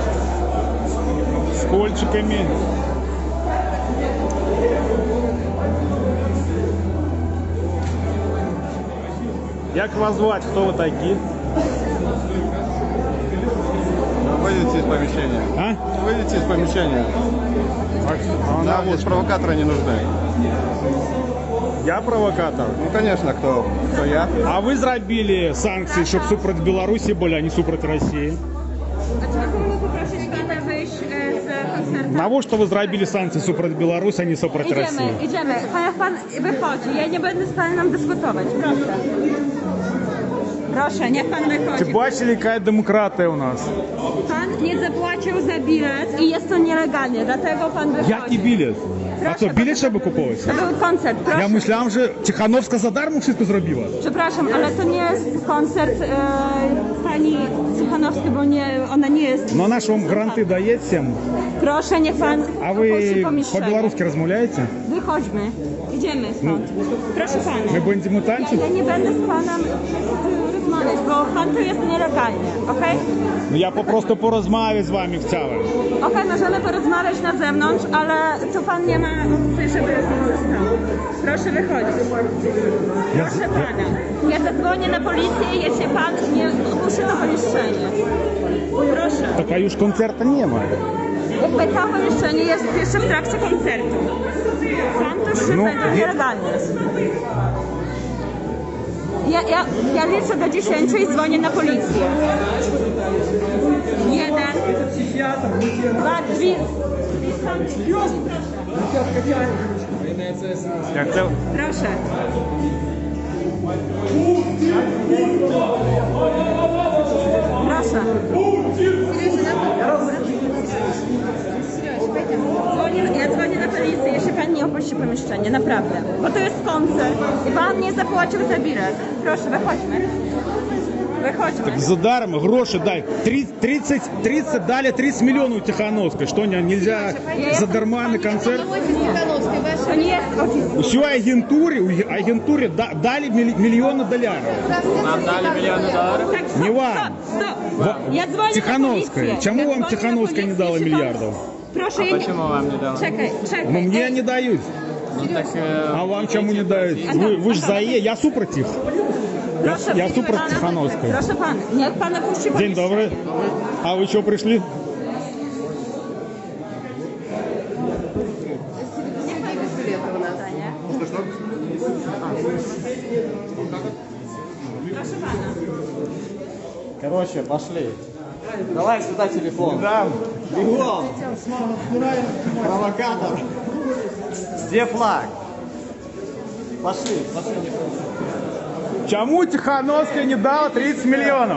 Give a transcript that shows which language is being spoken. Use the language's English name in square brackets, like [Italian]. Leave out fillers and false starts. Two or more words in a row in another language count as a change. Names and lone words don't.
[Russian] С кольчиками. Як вас звать? Кто вы такие? Выйдите из помещения. А? Выйдите из помещения. А Нам здесь провокаторы не нужны. Я провокатор. Ну, конечно, кто я. [Ukrainian] А ви зробили санкції, щоб супроти Білорусі були, а не супроти Росії? А чи ви могли попросити пана вийти з концерту? Навіщо ви зробили санкції супроти Білорусі, а не супроти Росії? [Polish] Idziemy. Niech pan wychodzi. Ja nie będę z panem dyskutować. Proszę. Proszę, niech pan [Ukrainian] Чи [Polish] wychodzi. [Ukrainian] бачили, яка демократія у нас? [Polish] Pan nie zapłacił za bilet i jest to nielegalnie, dlatego pan wychodzi. [Ukrainian] Який білет? А що, білет щоб купувати? [Polish] To był koncert, proszę. Я myślałem, że Тихановська [Ukrainian] за дармо [Polish] wszystko zrobiła. Przepraszam, ale to nie jest koncert pani Cichanowskiej, bo nie, ona nie jest... [Ukrainian] Но наш вам гранти дає всім. [Polish] Proszę, niech pan [Ukrainian] А [Polish] opuści [Ukrainian] ви [Polish] pomieszczenie. [Ukrainian] по-білоруськи розмовляєте? [Polish] Wychodźmy. Idziemy stąd. Proszę pana. [Ukrainian] Ми будемо tańczyć? [Polish] Ja nie będę z panem rozmawiać, bo pan tu jest nielegalnie, okej? [Ukrainian] Ну я просто порозмовляти з вами chciałem. [Polish] Okej, możemy porozmawiać na zewnątrz, ale tu pan nie ma opcji, żeby został. Proszę wychodzić. Proszę pana, ja zadzwonię na policję, jeśli pan nie opuści to pomieszczenie. Proszę. Так а już koncerta nie ma. Jakby to pomieszczenie jest jeszcze w trakcie koncertu. Pan tu się No, będzie nielegalnie. Ja liczę do 10 i dzwonię na policję. 1, 2, 3. [Ukrainian] Я хотів... [Polish] Proszę. Proszę. Ja dzwonię na policję, jeśli pan nie opuści pomieszczenie, naprawdę. Bo to jest koncert i pan nie zapłacił za bilet. Proszę, wychodźmy. Wychodźmy. [Russian] Задаром гроши дай. 30 дали 30 миллионов Тихановской. Что нельзя задарма на концерт? [Polish] To nie jest oficjalne. [Russian] Еще агентуре дали миллионы долларов. Нам дали миллионы долларов. [Polish] Tak, Nie вам. Stop. Ja dzwonię [Russian] Тихановская. [Polish] na policję. [Russian] Чему [Polish] Ja [Russian] вам [Polish] dzwonię na [Russian] Тихановская не [Polish] policję, [Russian] дала [Polish] jeśli pan- [Russian] миллиардов? [Polish] Proszę, ja nie... [Russian] Почему вам не дала? [Polish] Czekaj. [Russian] Ну мне [Polish] Ej, [Russian] не дают. Ну так... А вам чему не дают? Вы же за я супротив. [Polish] proszę, Ja proszę super pana. Cichanowskiej. Proszę pana, niech pan opuści [Russian] День [Polish] pomieszczenie. [Russian] добрый. А вы что пришли? Сергей без билета у нас. [Polish] Proszę pana. [Russian] Короче, пошли. Давай сюда телефон. Да. Бегом! Провокатор! Где флаг? Пошли, пошли. Чему Тихановская не дала 30 миллионов?